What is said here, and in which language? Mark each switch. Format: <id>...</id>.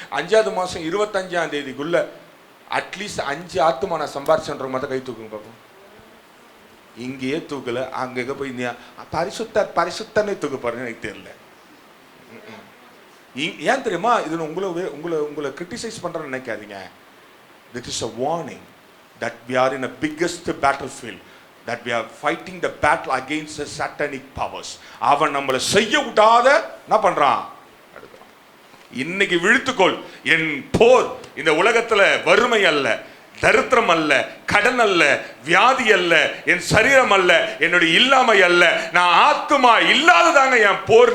<ta>5வது மாதம் 25ஆம் தேதிக்குள்ள அட்லீஸ்ட் 5 ஆத்துமா நான் சம்பாரிச்சுன்ற மாதிரி கை தூக்குங்க பார்ப்போம். இங்கேயே தூக்கல, அங்கே போய் பரிசுத்தனை தூக்க பாருங்க. எனக்கு தெரியல. ஏன் தெரியுமா? இது உங்களை கிரிட்டிசைஸ் பண்றேன்னு நினைக்காதீங்க.</ta> <en>This is a warning that we are in a biggest battlefield, that we are fighting the battle against the satanic powers.</en> <ta>அவன் நம்மளை செய்ய விடாத என்ன பண்றான்? இன்னைக்கு விழித்துக்கொள். என் போர் இந்த உலகத்துல வறுமை அல்ல, தரித்திரம் அல்ல, கடன் அல்ல, வியாதி அல்ல, என் சரீரம் அல்ல, என்னுடைய இல்லாமை அல்ல, நான் ஆத்துமா இல்லாததாங்க என் போர்.</ta>